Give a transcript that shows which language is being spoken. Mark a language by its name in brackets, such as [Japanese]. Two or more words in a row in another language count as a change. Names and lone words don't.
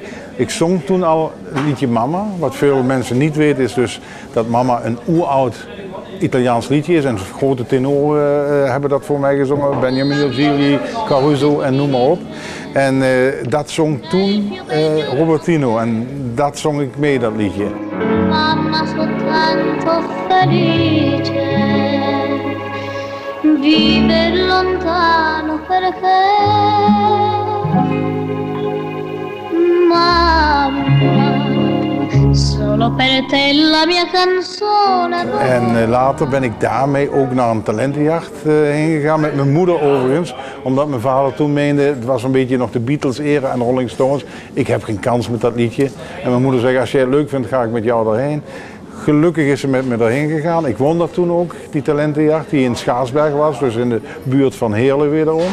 [Dutch] Ik zong toen al het liedje Mama. Wat veel mensen niet weten is dus dat Mama een oeroud Italiaans liedje is. En grote tenoren hebben dat voor mij gezongen. Benjamin Gigli, Caruso en noem maar op. En dat zong toen Robertino en dat zong ik mee, dat liedje. [Italian] Mamma soltanto felice, vive lontano perché mamma, solo per te la mia canzone. [Dutch] En later ben ik daarmee ook naar een talentenjacht heen gegaan, met mijn moeder overigens. Omdat mijn vader toen meende, het was een beetje nog de Beatles-era en Rolling Stones. Ik heb geen kans met dat liedje. En mijn moeder zei, als jij het leuk vindt, ga ik met jou daarheen. Gelukkig is ze met me daarheen gegaan. Ik won dat toen ook, die talentenjacht, die in Schaarsberg was, dus in de buurt van Heerlen wederom.